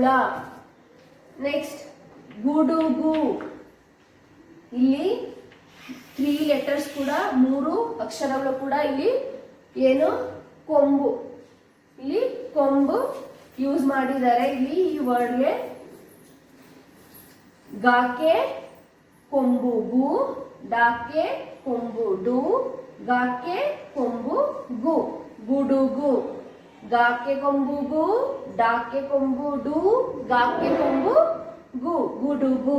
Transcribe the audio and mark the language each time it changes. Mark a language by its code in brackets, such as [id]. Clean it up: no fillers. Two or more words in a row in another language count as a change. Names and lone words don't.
[kn] ನೆಕ್ಸ್ಟ್ ಗುಡುಗು. ಇಲ್ಲಿ 3 ಲೆಟರ್ಸ್ ಕೂಡ 3 ಅಕ್ಷರಗಳು ಕೂಡ ಇಲ್ಲಿ ಏನು ಕೊಂಬು. ಇಲ್ಲಿ ಕೊಂಬು ಯೂಸ್ ಮಾಡಿದ್ದಾರೆ. ಇಲ್ಲಿ ಈ ವರ್ಡ್ಗೆ ಗಾಕೆ ಕೊಂಬು ಗು ಡಾಕೆ ಕೊಂಬು ಡು ಗಾಕೆ ಕೊಂಬು ಗು ಗುಡುಗು. ಗಾಕೆ ಕೊಂಬು ಗು ಡಾಕೆ ಕೊಂಬು ಡು ಗಾಕೆ ಕೊಂಬು ಗು ಗುಡುಗು.